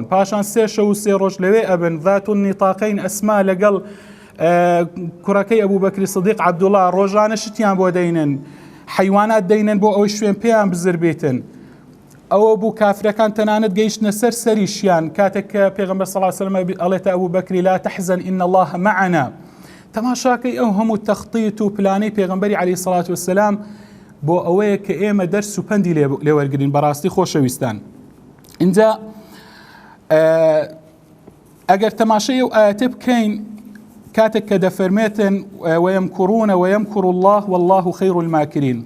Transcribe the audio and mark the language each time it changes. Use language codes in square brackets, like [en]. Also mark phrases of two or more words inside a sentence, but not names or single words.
[ckb] پاشان سێ شەو و سێ ڕۆژ لەوێ ئەبن ذات النیطاقین ئەسما لەگەڵ کوڕەکەی ئەبوو بەکری سدیق عەبدوڵڵا ڕۆژانە شتیان بۆ دەینن حیوانات دەینن بۆ ئەوەی شوێن پێیان بزر بێتن. ئەوە بوو کافرەکان تەنانەت گەیشتنە سەر سەریشیان کاتێک کە پێغەمبەر [ar] صلی الله عليه وسلم [ckb] ئەڵێتە ئەبوو بەکری [ar] لا تحزن إن الله معنا. [ckb] تەماشاکەی ئەو هەموو تەخطیت و پلانەی پێغەمبەری [ar] عەلەیهی سەڵات وەسەلام [ckb] بۆ ئەوەیە کە ئێمە دەرس و پەندی لێوەرگرین. بەڕاستی خۆشەویستان اینجا ئەگەر تەماشای ئەو ئاەتە بکەین کاتێک کە دەفەرمێتن [ar] وەیەمکوڕونە وەیەمکوڕ الله والله خەیر الماکرین.